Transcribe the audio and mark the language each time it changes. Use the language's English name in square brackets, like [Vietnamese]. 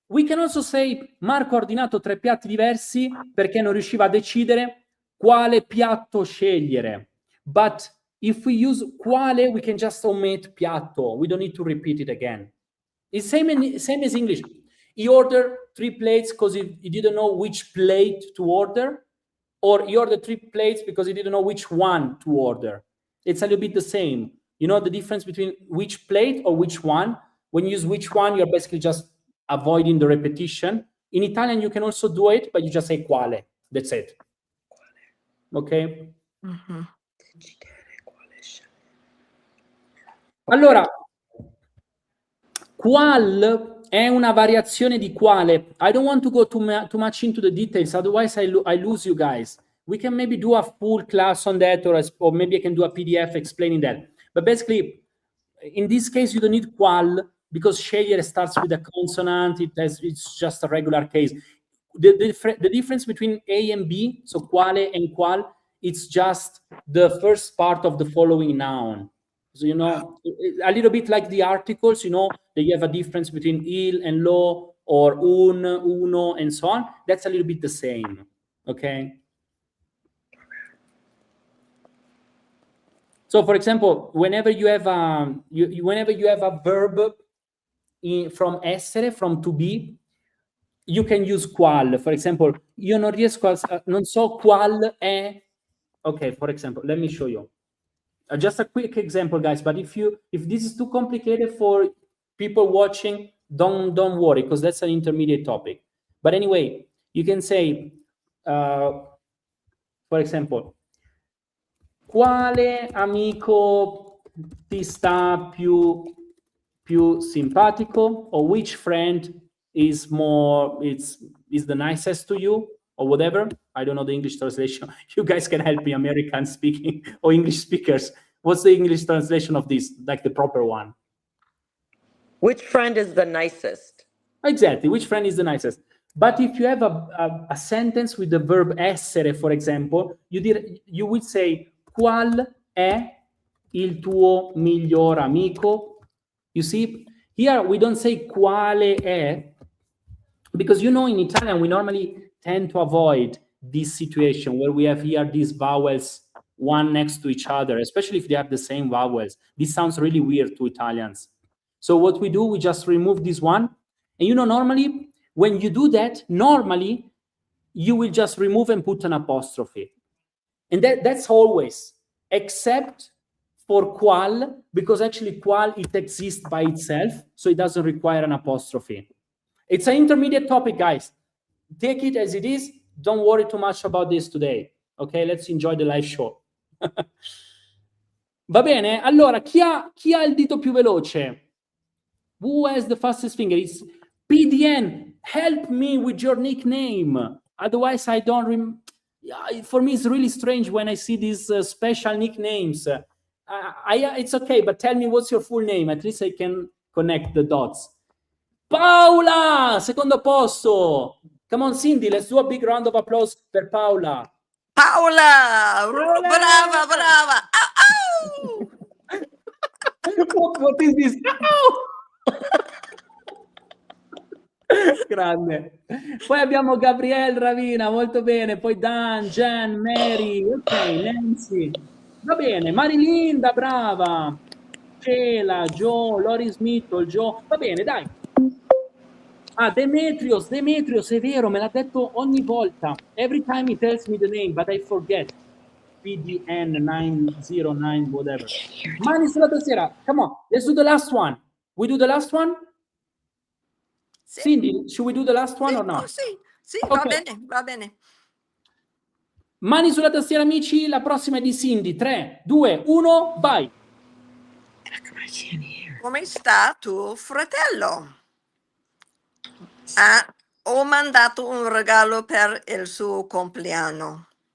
[English] We can also say [Italian] Marco ha ordinato 3 piatti diversi perché non riusciva a decidere quale piatto scegliere. [English] But if we use quale, we can just omit piatto. We don't need to repeat it again. It's same as English. He ordered 3 plates because he didn't know which plate to order, or he ordered 3 plates because he didn't know which one to order. It's a little bit the same. You know the difference between which plate or which one? When you use which one, you're basically just avoiding the repetition. In Italian, you can also do it, but you just say quale. That's it. Okay? [Italian] Allora, qual è una variazione di quale. [English] I don't want to go too much into the details, otherwise I lose you guys. We can maybe do a full class on that, or maybe I can do a PDF explaining that. But basically, in this case, you don't need qual, because scegliere starts with a consonant. It's just a regular case. The difference between A and B, so quale and qual, it's just the first part of the following noun. So, you know, a little bit like the articles, you know, that you have a difference between il and lo, or uno, and so on. That's a little bit the same, okay? So, for example, whenever you have a verb from essere, from to be, you can use qual. For example, [Italian] io non riesco non so qual è. [English] Okay, for example, let me show you. Just a quick example, guys. But if this is too complicated for people watching, don't worry, because that's an intermediate topic. But anyway, you can say, for example, [Italian] quale amico ti sta più simpatico, [English] or which friend is the nicest to you, or whatever. I don't know the English translation. You guys can help me, American speaking or English speakers. What's the English translation of this, like the proper one? Which friend is the nicest? Exactly, which friend is the nicest. But if you have a sentence with the verb essere, for example, you would say [Italian] qual è il tuo miglior amico? [English] You see, here we don't say quale è, because, you know, in Italian we normally tend to avoid this situation where we have here these vowels one next to each other, especially if they have the same vowels. This sounds really weird to Italians. So what we do, we just remove this one. And, you know, normally when you do that, normally you will just remove and put an apostrophe. And that's always, except for qual, because actually qual, it exists by itself, so it doesn't require an apostrophe. It's an intermediate topic, guys. Take it as it is. Don't worry too much about this today. Okay, let's enjoy the live show. [Italian] Va bene? Allora, chi ha il dito più veloce? [English] Who has the fastest finger? It's PDN. Help me with your nickname. Otherwise, I don't Yeah, for me, it's really strange when I see these special nicknames. It's okay, but tell me what's your full name. At least I can connect the dots. Paola, [Italian] secondo posto. [English] Come on, Cindy, let's do a big round of applause per Paola. Paola! Olè! [Italian] Brava, brava! Au, au! [English] What is this? [Italian] Grande. Poi abbiamo Gabriele Ravina, molto bene. Poi Dan, Jen, Mary, ok, Nancy. Va bene, Marilinda, brava. Cela, Joe, Lori Smith, Joe. Va bene, dai. Ah, Demetrios, è vero, me l'ha detto ogni volta. [English] Every time he tells me the name, but I forget. PDN 909, whatever. [Italian] Mani sulla tastiera. [English] Come on, let's do the last one. We do the last one? [Italian] Sì, [English] Cindy, should we do the last one [Italian] sì, [English] or no? [Italian] oh, sì, sì, Ok. va bene, va bene. Mani sulla tastiera, amici. La prossima è di Cindy. 3, 2, 1, vai. Come sta tuo fratello? Ah, ho mandato un regalo per il suo compleanno.